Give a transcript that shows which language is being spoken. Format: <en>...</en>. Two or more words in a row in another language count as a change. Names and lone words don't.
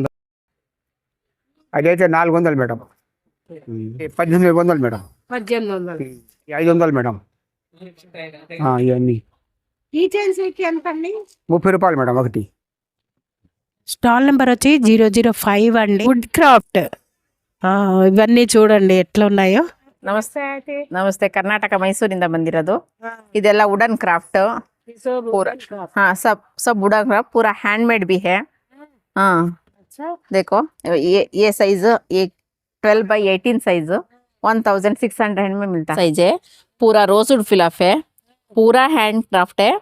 <te>అదైతే 400 మేడం. 1800 మేడం. 500 మేడం. ఇవన్నీ ఈ చైన్స్ ఎంత అండి? 30 రూపాయలు మేడం ఒకటి. స్టాల్ నెంబర్ వచ్చి 005 అండి.</te> <en>wood craft.</en> <te>ఇవన్నీ చూడండి ఎట్లా ఉన్నాయో.</te> <kn>ನಮಸ್ತೆ ಕರ್ನಾಟಕ ಮೈಸೂರಿಂದ ಬಂದಿರೋದು. ಇದೆಲ್ಲ</kn> <en>wooden craft.</en> <hi>सब</hi> <en>wooden craft</en> <hi>पूरा हैंडमेड भी है. देखो ये साइज, ये 12 by 18 साइज 1600 में मिलता है. साइज है पूरा</hi> <en>rosewood fillup</en> <hi>है, पूरा</hi> <en>hand craft</en> <hi>है.</hi>